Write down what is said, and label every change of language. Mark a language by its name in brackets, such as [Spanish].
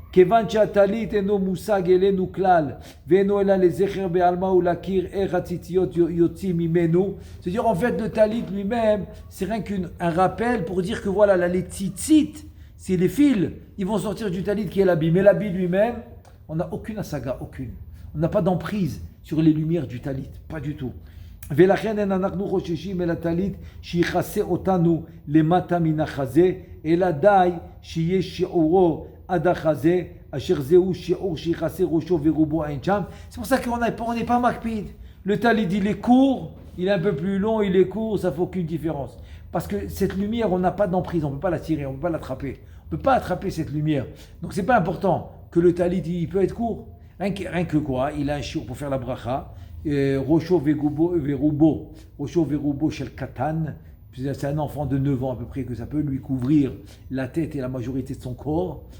[Hebrew] כיוון שהטלית אינו מושג אלינו כלל, ואינו אלא לזכר בעלמא ולהכיר איך הציציות יוצאים ממנו. [French] C'est-à-dire en fait le talit lui-même, c'est rien qu'un rappel pour dire que voilà, là, les tzitzit, c'est les fils, ils vont sortir du talit qui est l'habit. Mais l'habit lui-même, on n'a aucune asaga, aucune. On n'a pas d'emprise sur les lumières du talit, pas du tout. [Hebrew] ולכן אין אנחנו חוששים אל הטלית שיכסה אותנו למטה מן החזה, אלא די שיהיה שיעורו עד החזה, אשר זהו שיעור שיכסה ראשו ורובו אין שם. [French] C'est pour ça qu'on n'est pas makpid. Le talit, il est court, il est un peu plus long, il est court, ça ne fait aucune différence. Parce que cette lumière, on n'a pas d'emprise, on ne peut pas la tirer, on ne peut pas l'attraper. On ne peut pas attraper cette lumière. Donc ce n'est pas important que le talit, il peut être court. Rien que quoi, il a un shiur pour faire la bracha. Rocho Verubo, Rocho Verubo Shel Katan, c'est un enfant de 9 ans à peu près que ça peut lui couvrir la tête et la majorité de son corps.